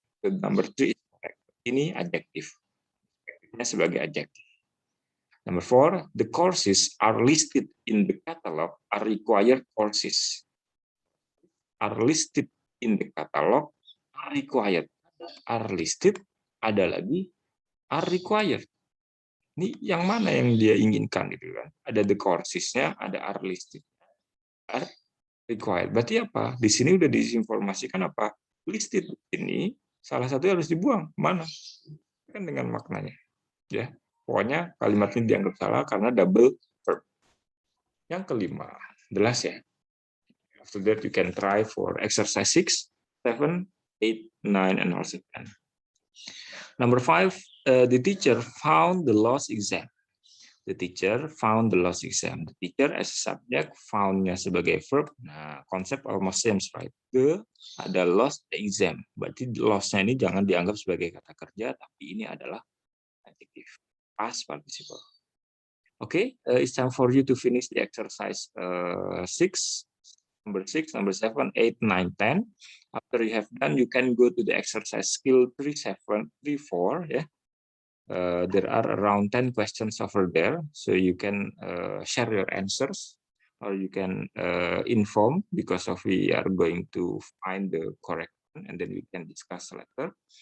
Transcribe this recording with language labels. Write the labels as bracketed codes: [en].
[en] The number 3 is correct. [id] Ini adjektif. Adjektifnya sebagai adjektif. [en] Number 4, the courses are listed in the catalog are required courses. Are listed in the catalog are required. Are listed, ada lagi are required. [id] Ini yang mana yang dia inginkan gitu kan? Ada the courses-nya, ada are listed, are required. Berarti apa? Di sini udah diinformasikan apa? Listed ini salah satu harus dibuang. Mana? Kan dengan maknanya. Ya. Pokoknya kalimat ini dianggap salah karena double verb. Yang kelima, jelas ya. [en] After that you can try for exercise 6, 7, 8, 9, and also 10. Number 5, the teacher found the lost exam. The teacher found the lost exam. The teacher as a subject, found-nya sebagai verb. Nah, konsep almost same, right? The ada lost the exam. [id] Berarti lost-nya ini jangan dianggap sebagai kata kerja, tapi ini adalah adjective, past participle. [en] Okay, it's time for you to finish the exercise 6, number 6, number 7, 8, 9, 10. After you have done, you can go to the exercise skill 3, 7, 3, 4. Yeah. There are around 10 questions over there, so you can share your answers, or you can inform, because of we are going to find the correct one, and then we can discuss later.